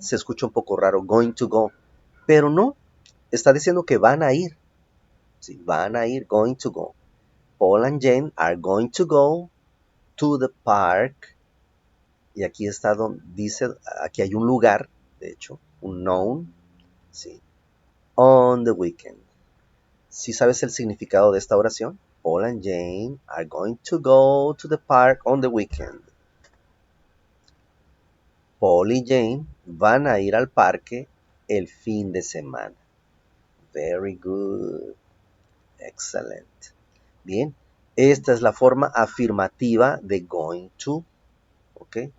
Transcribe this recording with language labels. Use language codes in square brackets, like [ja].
[es] Se escucha un poco raro, going to go, pero no, está diciendo que van a ir, sí, van a ir, going to go. [en] Paul and Jane are going to go to the park, [es] y aquí está donde dice, aquí hay un lugar, de hecho, un noun, sí, [en] on the weekend. [es] ¿Sí sabes el significado de esta oración? [en] Paul and Jane are going to go to the park on the weekend. [es] Paul y Jane van a ir al parque el fin de semana. [en] Very good. Excellent. [es] Bien, esta es la forma afirmativa de going to. ¿Ok?